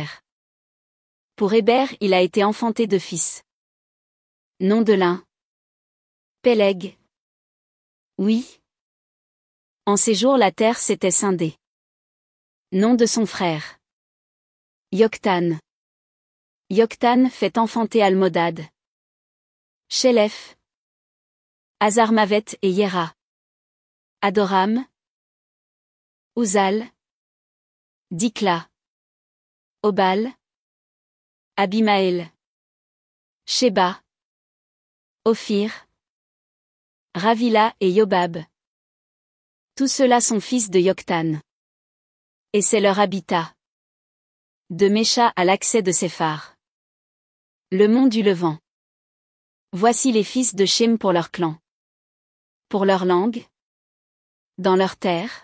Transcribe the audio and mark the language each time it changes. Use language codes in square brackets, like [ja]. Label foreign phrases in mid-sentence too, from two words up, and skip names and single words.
[fr] Pour Héber il a été enfanté de fils. Nom de l'un: Péleg. Oui. En ces jours la terre s'était scindée. Nom de son frère: Yoktan. Yoktan fait enfanter Almodad, Shélef, Azarmavet et Yéra. Adoram, Uzal, Dikla, Obal, Abimaël, Sheba, Ophir, Ravila et Yobab. Tous ceux-là sont fils de Yoktan. Et c'est leur habitat. De Mécha à l'accès de Séphar. Le mont du Levant. Voici les fils de Shem pour leur clan. Pour leur langue. Dans leur terre.